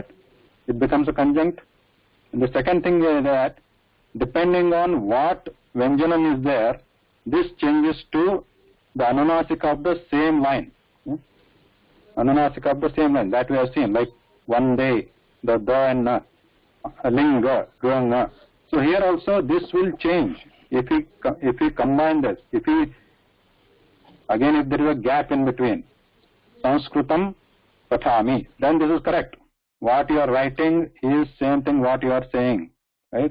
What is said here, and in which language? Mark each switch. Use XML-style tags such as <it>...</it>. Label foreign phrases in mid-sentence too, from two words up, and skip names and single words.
<en>It becomes a conjunct. And the second thing is that depending on what Vyanjanam is there, this changes to the anunasika of the same line. Anunasika of the same line that we have seen, like one day, the and na, linga, granga. So here also this will change if we combine this. If there is a gap in between,</en> <sa>Sanskritam pathami,</sa> <en>then this is correct. What you are writing is same thing what you are saying, right?</en>